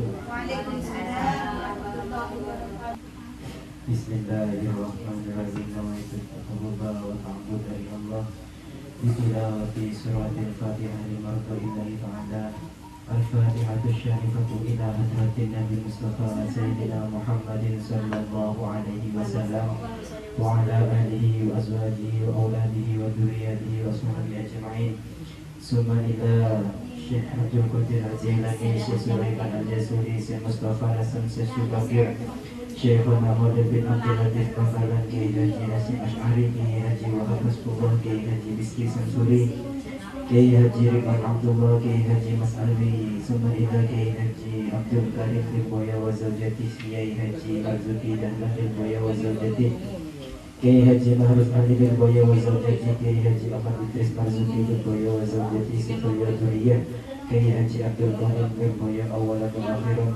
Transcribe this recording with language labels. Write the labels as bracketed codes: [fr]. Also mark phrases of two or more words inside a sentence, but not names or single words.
[ar] وعليكم السلام ورحمة الله وبركاته. بسم الله الرحمن الرحيم نويت التقرب والتعبد dari الله بتلاوة سورة الفاتحة لمرضاة الله تعالى. الفاتحة شريفة إلى حضرة النبي مصطفى سيدنا محمد صلى الله عليه وسلم وعلى آله وأزواجه وأولاده وذريته وصحبه أجمعين. ثم إلى Syekh Abdul Qadir Az-Jailani, Syekh Sulaiman Al-Jazuli, Syekh Mustafa Hasan, Syekh Subakir, Syekh Muhammad bin Abdul Latif Kafalan, Kiai Haji Nasim Asy'ari, Kiai Haji Wahab Masbullah, Kiai Haji Rizki Samsuri, Kiai Haji Ridwan Abdullah, Kiai Haji Mas Alwi, ثم إلى Kiai Haji Abdul Karim Lirboya وزوجته, Kiai Haji Marzuki dan Lirboya وزوجته, Kiai Haji Mahruz Ali Lirboya وزوجته, Kiai Haji Ahmad Idris Marzuki Lirboya وزوجته, Sifaya Duriyah, Kiai Haji Abdul Qadir Lirboya أولا وآخرا.